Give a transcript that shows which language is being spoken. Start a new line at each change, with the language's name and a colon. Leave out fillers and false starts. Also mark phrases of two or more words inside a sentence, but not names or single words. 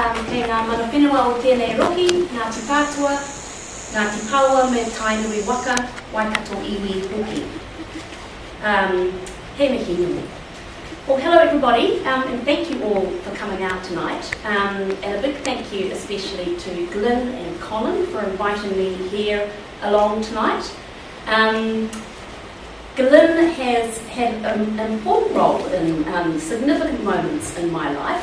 Māori: Kei ngā mana whenua o tēnei roki, ngā te kātua, ngā te paua me tainui waka, waikato iwi hoki. He mihi nui.
English: Well, hello everybody, and thank you all for coming out tonight. And a big thank you especially to Glyn and Colin for inviting me here along tonight. Glyn has had an important role in significant moments in my life.